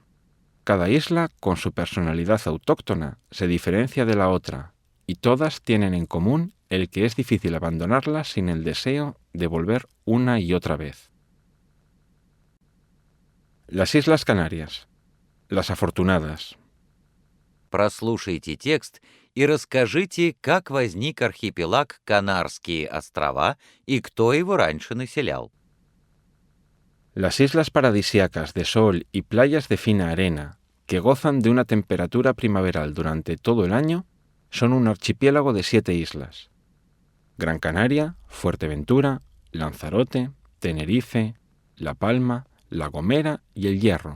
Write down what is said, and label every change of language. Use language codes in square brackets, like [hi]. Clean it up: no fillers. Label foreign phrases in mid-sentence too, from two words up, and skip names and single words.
[es] Cada isla, con su personalidad autóctona, se diferencia de la otra, y todas tienen en común el que es difícil abandonarlas sin el deseo de volver una y otra vez. Las Islas Canarias. Las Afortunadas. [ru] Прослушайте текст и расскажите, как возник архипелаг Канарские острова и кто его раньше населял. [es] Las islas paradisíacas de sol y playas de fina arena, que gozan de una temperatura primaveral durante todo el año, son un archipiélago de 7 islas: Gran Canaria, Fuerteventura, Lanzarote, Tenerife, La Palma, La Gomera y El Hierro.